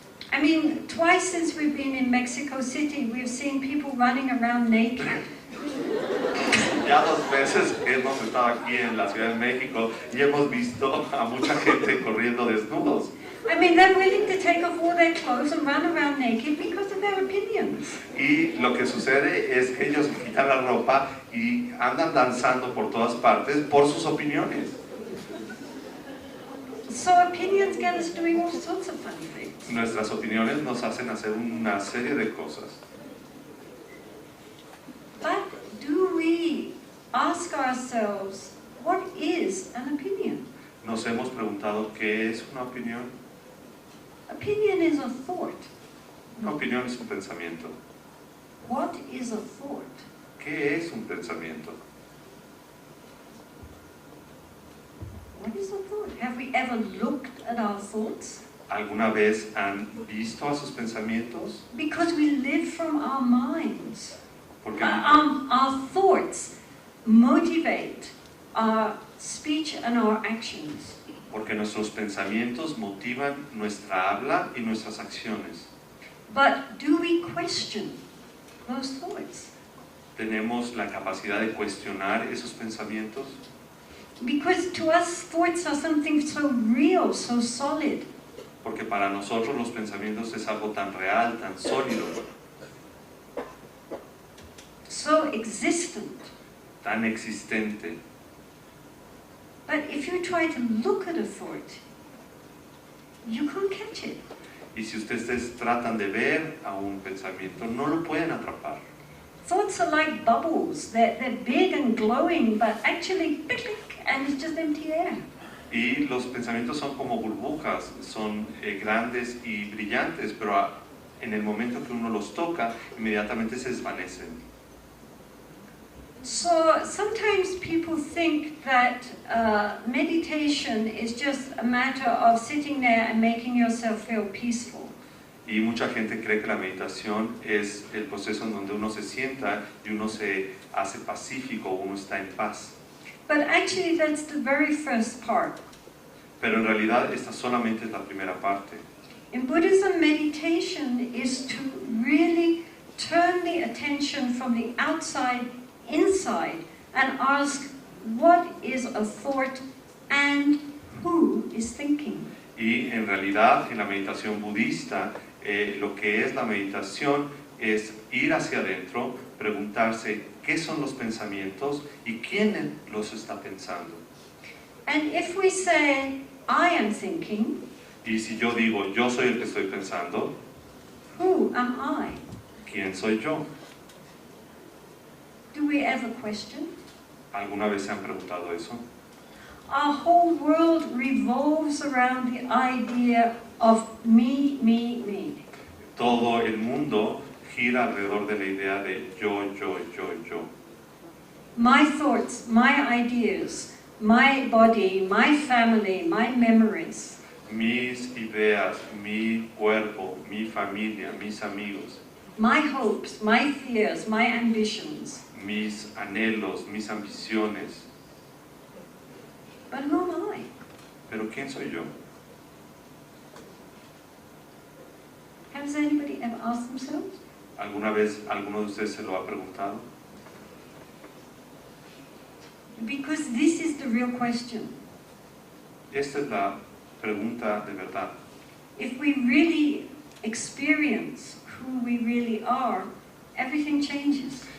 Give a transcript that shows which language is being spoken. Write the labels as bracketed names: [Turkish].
[English] I mean, twice since we've been in Mexico City, we've seen people running around naked. [Spanish] Ya 2 veces hemos estado aquí en la Ciudad de México y hemos visto a mucha gente corriendo desnudos. [English] I mean, they're willing to take off all their clothes and run around naked because of their opinions. [Spanish] Y lo que sucede es que ellos quitan la ropa y andan danzando por todas partes por sus opiniones. [English] So opinions get us doing all sorts of funny things. [Spanish] Nuestras opiniones nos hacen hacer una serie de cosas. [English] But do we ask ourselves, what is an opinion? [Spanish] Nos hemos preguntado qué es una opinión. [English] Opinion is a thought. [Spanish] Una opinión es un pensamiento. [English] What is a thought? [Spanish] ¿Qué es un pensamiento? [English] What is a thought? Have we ever looked at our thoughts? [Spanish] ¿Alguna vez han visto a sus pensamientos? [English] Because we live from our minds. [Spanish] Porque [English] Our thoughts motivate our speech and our actions. [Spanish] Porque nuestros pensamientos motivan nuestra habla y nuestras acciones. [English] But do we question those thoughts? [Spanish] ¿Tenemos la capacidad de cuestionar esos pensamientos? [English] Because to us, thoughts are something so real, so solid. [Spanish] Porque para nosotros los pensamientos es algo tan real, tan sólido, [English] So existent. [Spanish] tan existente. [English] But if you try to look at a thought, you can't catch it. [Spanish] Y si ustedes tratan de ver a un pensamiento, no lo pueden atrapar. [English] Thoughts are like bubbles. They're big and glowing, but actually, click, click, and it's just empty air. [Spanish] Y los pensamientos son como burbujas, son grandes y brillantes, pero en el momento que uno los toca, inmediatamente se desvanecen. [English] So sometimes people think that meditation is just a matter of sitting there and making yourself feel peaceful. [Spanish] Y mucha gente cree que la meditación es el proceso en donde uno se sienta y uno se hace pacífico, uno está en paz. [English] But actually that's the very first part. [Spanish] Pero en realidad esta solamente es la primera parte. [English] In Buddhism, meditation is to really turn the attention from the outside inside and ask what is a thought and who is thinking. [Spanish] Y en realidad en la meditación budista, lo que es la meditación es ir hacia adentro, preguntarse qué son los pensamientos y quién los está pensando. [English] And if we say, I am thinking, [Spanish] Y si yo digo, yo soy el que estoy pensando, [English] who am I? [Spanish] ¿quién soy yo? [English] Do we ever question? [Spanish] ¿Alguna vez se han preguntado eso? [English] Our whole world revolves around the idea of me, me, me. [Spanish] Todo el mundo gira alrededor de la idea de yo, yo, yo, yo. [English] My thoughts, my ideas, my body, my family, my memories. [Spanish] Mis ideas, mi cuerpo, mi familia, mis amigos, [English] My hopes, my fears, my ambitions. [Spanish] mis anhelos, mis ambiciones. [English] But who am I? [Spanish] Pero ¿quién soy yo? [English] Has anybody ever asked themselves? [Spanish] ¿Alguna vez alguno de ustedes se lo ha preguntado? [English] Because this is the real question. [Spanish] Esta es la pregunta de verdad. [English] If we really experience who we really are, everything changes.